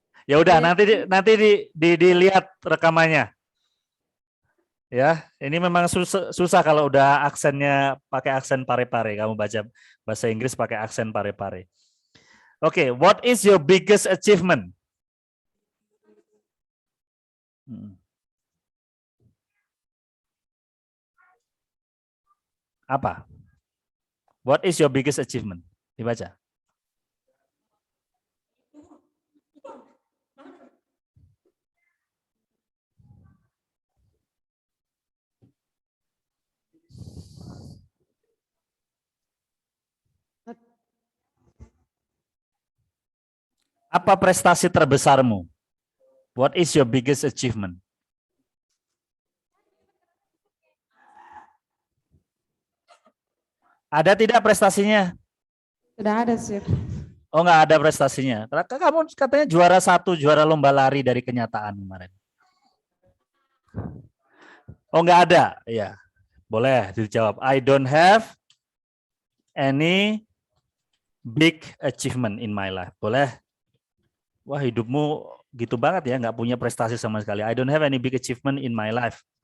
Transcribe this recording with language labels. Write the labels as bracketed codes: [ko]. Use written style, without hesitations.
[id] Ya udah nanti dilihat rekamannya. Ya, ini memang susah kalau udah aksennya pakai aksen pare-pare. Kamu baca bahasa Inggris pakai aksen pare-pare. [en] Oke, what is your biggest achievement? [id] Apa? [en] What is your biggest achievement? [id] Dibaca. Apa prestasi terbesarmu? [en] What is your biggest achievement? [id] Ada tidak prestasinya? Tidak ada, sir. Oh, nggak ada prestasinya. Kamu katanya juara 1, juara lomba lari dari kenyataan kemarin. Oh, nggak ada. Ya, boleh dijawab. [en] I don't have any big achievement in my life. [id] Boleh? Wah, hidupmu gitu banget ya, nggak punya prestasi sama sekali. [en] I don't have any big achievement in my life.